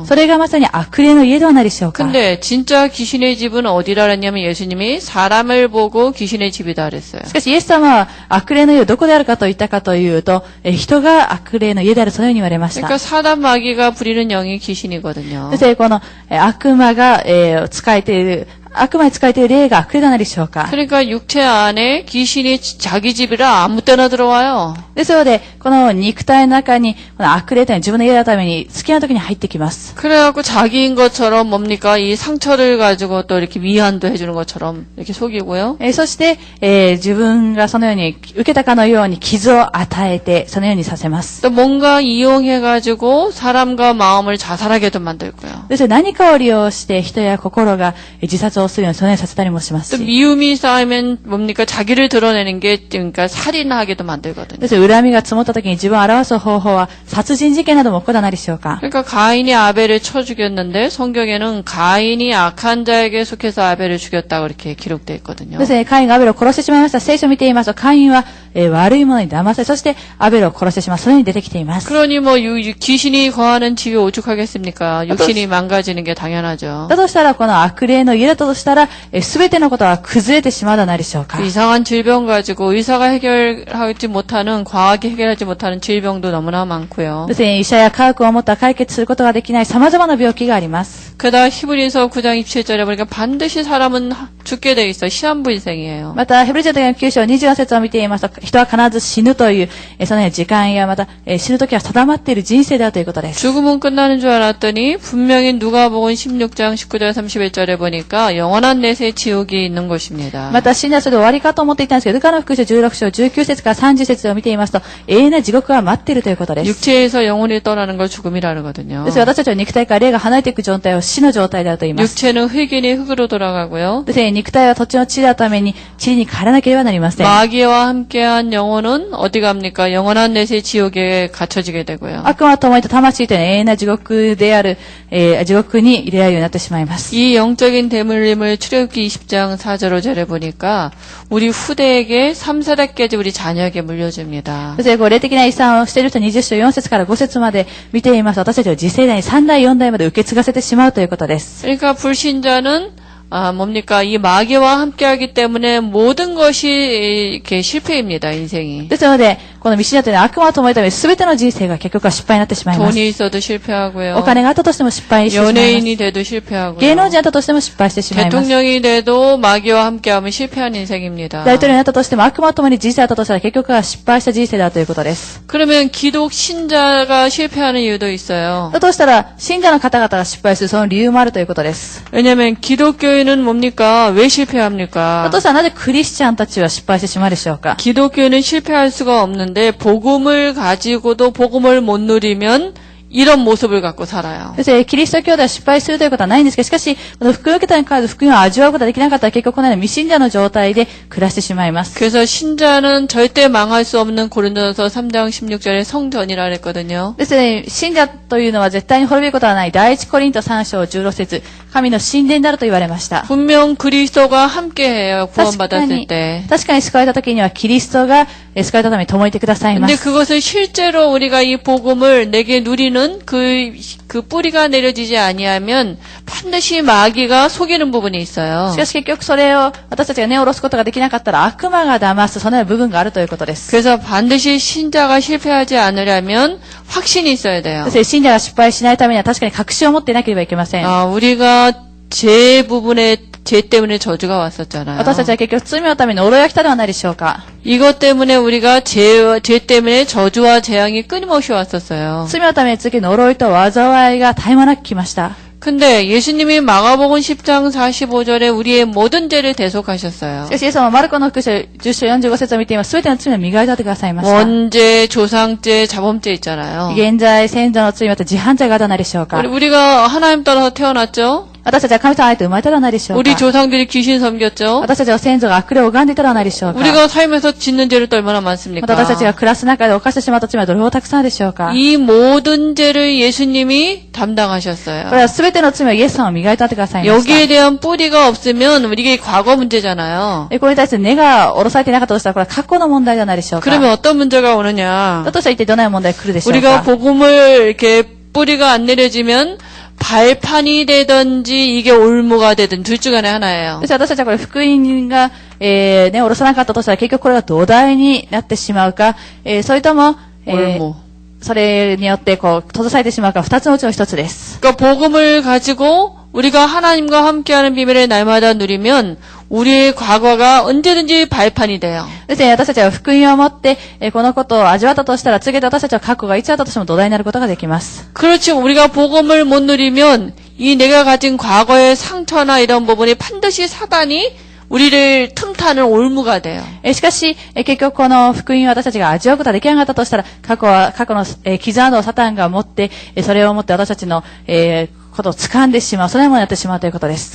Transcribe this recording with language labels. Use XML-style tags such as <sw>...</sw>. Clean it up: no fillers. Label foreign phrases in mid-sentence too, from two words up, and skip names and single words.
<ja>それがまさに悪霊の家ではないでしょうか。</ja> <ko>근데 진짜 귀신의 집은 어디라 그랬냐면 예수님이 사람을 보고 귀신의 집이다 그랬어요.</ko> <ja>しかしイエス様は悪霊の家をどこであるかと言ったかというと、人が悪霊の家であるそのように言われました。</ja> <ko>그러니까 사단 마귀가 부리는 영이 귀신이거든요.</ko> <ja>そしてこの悪魔が使えている悪魔に使えている霊が悪霊ではないでしょうか。</ja> <ko>그러니까 육체 안에 귀신이 자기 집이라 아무 때나 들어와요.</ko> <ja>ですので、この肉体の中にこの悪霊というのは自分の家のために好きな時に入ってきます。</ja> <ko>그래갖고 자기인 것처럼 뭡니까 이 상처를 가지고 또 이렇게 위안도 해주는 것처럼 이렇게 속이고요.</ko> <ja>そして、自分がそのように受けたかのように傷を与えてそのようにさせます。</ja> <ko>또 뭔가 이용해가지고 사람과 마음을 자살하게도 만들고요.</ko> <ja>ですので何かを利用して人や心が自殺をするようにそのようにさせたりもしますし。</ja> <ko>또 미움이 쌓이면 뭡니까 자기를 드러내는 게 그러니까 살인하게도 만들거든요.</ko> <ja>ですので恨みが積もった時に自分を表す方法は殺人事件なども起こらないでしょうか。</ja> <ko>그러니까 가인이 아벨을 쳐 죽였는데 성경에는 가인이 악한 자에게 속해서 아벨을 죽였다고 이렇게 기록되어 있거든요.</ko> <ja>ですね、カインがアベルを殺してしまいました。聖書を見ていますと、カインは、悪いものに騙され、そしてアベルを殺してしまう。そのように出てきています。</ja> <ko>그러니 뭐 귀신이 거하는 집이 오죽하겠습니까? 육신이 망가지는 게 당연하죠.</ko> <ja>だとしたら、この悪霊の家だとしたら、すべてのことは崩れてしまうではないでしょうか。</ja> <ko>이상한 질병 가지고 의사가 해결하지 못하는 과학이 해결하지 못하는 질병도 너무나 많고요.</ko> <ja>ですね、医者や科学をもったら解決することができない様々な病気があります。</ja> <ko>게다가 히브리서 9장 27절에 보니까 반드시 사람은 죽게 돼 있어요. 시한부 인생이에요.</ko> <ja>また、ヘブル人の9章24節を見ていますと、人は必ず死ぬという、そのような時間やまた、死ぬ時は定まっている人生であるということです。</ja> <ko>죽음은 끝나는 줄 알았더니 분명히 누가복음 16장 19절 31절에 보니까 영원한 내세 지옥이 있는 것입니다.</ko> <ja>また、死んだらそれで終わりかと思っていたんですけど、ルカの福音書16章19節から30節を見ていますと、永遠な地獄が待っているということです。</ja> <ko>육체에서 영혼이 떠나는 걸 죽음이라 그러거든요.</ko> <ja>ですから私たちは肉体から霊が離れていく状態を死の状態であると言います。</ja> <ko>육체는 흙이니 흙으로 돌아가고요.</ko> <ja>ですね、肉体は土地の地だために地に帰らなければなりません。</ja> <ko>마귀와 함께한 영혼은 어디 갑니까? 영원한 내세 지옥에 갇혀지게 되고요.</ko> <ja>悪魔と共にいた魂というのは永遠な地獄である、地獄に入れられるようになってしまいます。</ja> <ko>이 영적인 대물림을 출애굽기 20장 4절 5절에 보니까 우리 후대에게 3세대까지 우리 자녀에게 물려줍니다.</ko> <ja>そして、霊的な遺産をしている人20章4節から5節まで見ていますと、私たちは次世代に3代4代まで受け継がせてしまうということです。</ja> <ko>그러니까 불신자는 뭡니까? 이 마귀와 함께하기 때문에 모든 것이 이렇게 실패입니다. 인생이.</ko> <ja>ですので、ここの未信者というのは悪魔と思うため全ての人生が結局は失敗になってしまいます。</ja> <ko>돈이 있어도 실패하고요.</ko> <ja>お金があったとしても失敗してしまいます。</ja> <ko>연예인이 돼도 실패하고요.</ko> <ja>芸能人だったとしても失敗してしまいます。</ja> <ko>대통령이 돼도 마귀와 함께하면 실패한 인생입니다.</ko> <ja>大統領になったとしても悪魔と共に人生だったとしたら結局は失敗した人生だということです。</ja> <ko>그러면 기독 신자가 실패하는 이유도 있어요.</ko> <ja>だとしたら信者の方々が失敗するその理由もあるということです。</ja> <ko>왜냐하면 기독교인은 뭡니까? 왜 실패합니까?</ko> <ja>だとしたらなぜクリスチャンたちは失敗してしまうでしょうか。</ja> <ko>기독교인은 실패할 수가 없는데 복음을 가지고도 복음을 못 누리면 이런 모습을 갖고 살아요.</ko> <ja>そしてキリスト教では失敗するということはないんですけど、しかし、この福音を受けたに関わる福音を味わうことができなかったら結局このような未信者の状態で暮らしてしまいます。</ja> <ko>그래서 신자는 절대 망할 수 없는 고린도전서 3장 16절에 성전이라 그랬거든요.</ko> <ja>ですので、信者というのは絶対に滅びることはない。第一コリント3章16節、神の神殿であると言われました。</ja> <ko>분명 그리스도가 함께해요. 구원받았을 때.</ko> <ja>確かに救われた時にはキリストが救われたために共にいてくださいま</ja> <ko>근데</ko> <ja>す。</ja> <ko>그것을 실제로 우리가 이 복음을 내게 누리는 그 뿌리가 내려지지 아니하면 반드시 마귀가 속이는 부분이 있어요.</ko> <ja>しかし結局それを私たちが根を下ろすことができなかったら悪魔が騙すそのような部分があるということです。</ja> <ko>그래서 반드시 신자가 실패하지 않으려면 확신이 있어야 돼요.</ko> <ja>そして信者が失敗しないためには確かに確信を持っていなければいけません。</ja> <ko>우리가 죄 부분에 죄 때문에 저주가 왔었잖아요.</ko> <ja>私たちは結局罪のために呪いが来たではないでしょうか。</ja> <ko>이것 때문에 우리가 죄 때문에 저주와 재앙이 끊임없이 왔었어요.</ko> <ja>罪のために次呪いと災いが絶え間なく来ました。</ja> <ko>근데 예수님이 마가복음 10장 45절에 우리의 모든 죄를 대속하셨어요.</ko> <ja>しかしイエス様はマルコの福音書10章45節を見ています。すべての罪を磨いてくださいました。</ja> <ko>원죄, 조상죄, 자범죄 있잖아요.</ko> <ja>現在、先祖の罪また自犯罪があるではないでしょうか。</ja> <ko>우리가 하나님 따라서 태어났죠?</ko> <ja>私たちは神様にあえて生まれたではないでしょう</ja> <ko>우리</ko> <ja>か。</ja> <ko>조상들이 귀신 섬겼죠?</ko> <ja>私たちは先祖が悪霊を拝んでいたではないでしょうか。</ja> <ko>우리가 살면서 짓는 죄를 또 얼마나</ko> <ja>ま</ja> <ko>많습니까?</ko> <ja>た私たちが暮らす中で犯してしまった罪はどれほどたくさんあるでしょうか。</ja> <ko>이 모든 죄를 예수님이</ko> <ja>これ</ja> <ko>담당하셨어요.</ko> <ja>はすべての罪をイエス様を磨いてくださいました。</ja> <ko>여기에 대한 뿌리가 없으면 이게 과거 문제잖아요.</ko> <ja>これに対して根が下ろされていなかったとしたらこれは過去の問題ではないでしょうか。</ja> <ko>그러면 어떤 문제가 오느냐?</ko> <ja>だとしたら一体どのような問題が来るでしょう</ja> <ko>우리가</ko> <ja>か。</ja> <ko>복음을 이렇게 뿌리가 안 내려지면 발판이 되든지 이게 올무가 되든 둘 중 안에 하나예요.</ko> <ja>そして私たちはこれ福音が、根を下ろさなかったとしたら結局これが土台になってしまうか、それとも、</ja> <ko>올무.</ko> <ja>それによってこう閉ざされてしまうか二つのうちの一つです。</ja> <ko>그러니까 복음을 가지고 우리가 하나님과 함께하는 비밀을 날마다 누리면 우리의 과거가 언제든지 발판이 돼요.</ko> <ja>ですね、私たちは福音を持って、このことを味わったとしたら、次で私たちは過去がいつあったとしても土台になることができます。</ja> <ko>그렇지 우리가 복음을 못 누리면 이 내가 가진 과거의 상처나 이런 부분이 반드시 사단이 우리를 틈타는 올무가 돼요.</ko> <ja>しかし、結局この福音を私たちが味わうことができなかったとしたら、過去の、傷などをサタンが持って、それを持って私たちの、ことを掴んでしまう、そのようになってしまうということです。</ja>